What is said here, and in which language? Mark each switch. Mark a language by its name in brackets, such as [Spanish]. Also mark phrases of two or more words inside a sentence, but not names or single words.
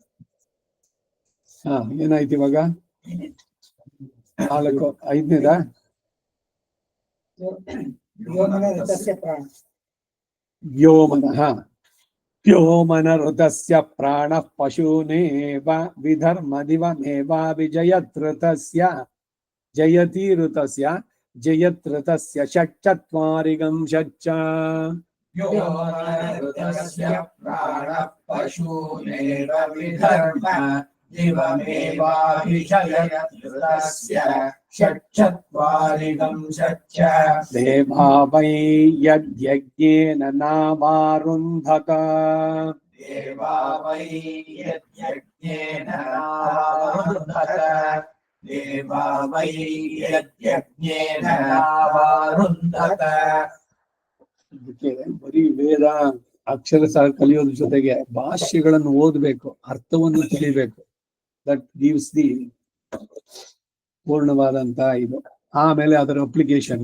[Kannada] ಏನಾಯ್ತು ಇವಾಗ? 4, 5ನೇದಾ? [Sanskrit] ವ್ಯೋಮನ ಋತಸ್ಯ ಪ್ರಾಣ ಪಶೂನೇವ ವಿಧರ್ಮದಿವಮೇವ ವಿಜಯತೃತಸ್ಯ ಜಯತಿ ಋತಸ್ಯ ಜಯತೃತಸ್ಯ ಷಟ್ಚತ್ವಾರಿಗಂ ಷಟ್ಚ. ವ್ಯೋಮನಋತಸ್ಯ ಪ್ರಾಣಃ ಪಶೂನೇವ ವಿಧರ್ಮ ದಿವಮೇವಾಭಿಜಯತೃತಸ್ಯ ಷಟ್ಚತ್ವಾರಿಗಂ ಷಟ್ಚ. ದೇವಾ ವೈ ಯಜ್ಞೇನ ನಾವಾರುಂಧತ. ದೇವಾ ವೈ ಯಜ್ಞೇನ ನಾವಾರುಂಧತ. ದೇವಾ ವೈ ಯಜ್ಞೇನ ನಾವಾರುಂಧತ. [Kannada] ಅದಕ್ಕೆ ಬರೀ ವೇದ ಅಕ್ಷರ ಸಹ ಕಲಿಯೋದ್ರ ಜೊತೆಗೆ ಭಾಷ್ಯಗಳನ್ನು ಓದಬೇಕು, ಅರ್ಥವನ್ನು ತಿಳಿಬೇಕು. [English] that gives the [Kannada] ಪೂರ್ಣವಾದಂತಹ ಇದು. ಆಮೇಲೆ ಅದರ ಅಪ್ಲಿಕೇಶನ್.